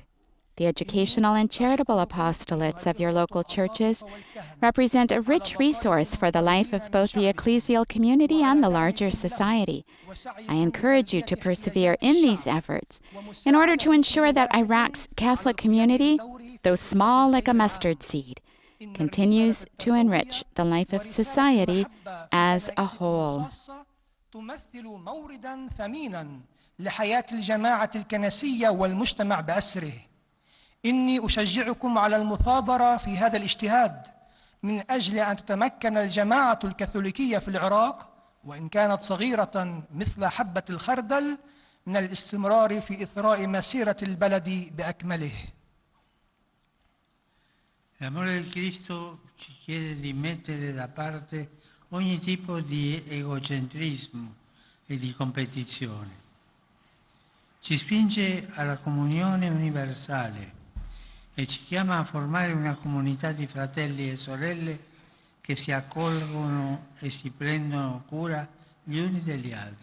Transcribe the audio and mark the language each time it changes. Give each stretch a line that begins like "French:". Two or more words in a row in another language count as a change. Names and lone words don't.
English: The educational and charitable apostolates of your local churches represent a rich resource for the life of both the ecclesial community and the larger society. I encourage you to persevere in these efforts in order to ensure that Iraq's Catholic community, though small like a mustard seed, continues to enrich the life of society as a whole.
Arabic: لحياة الجماعة الكنسية والمجتمع بأسره. إني أشجعكم على المثابرة في هذا الاجتهاد من أجل أن تتمكن الجماعة الكاثوليكية في العراق وإن كانت صغيرة مثل حبة الخردل من الاستمرار في إثراء مسيرة البلد بأكمله.
Italian: L'amore del Cristo ci chiede di mettere da parte ogni tipo di egocentrismo e di competizione. Ci spinge alla comunione universale e ci chiama a formare una comunità di fratelli e sorelle che si accolgono e si prendono cura gli uni degli altri.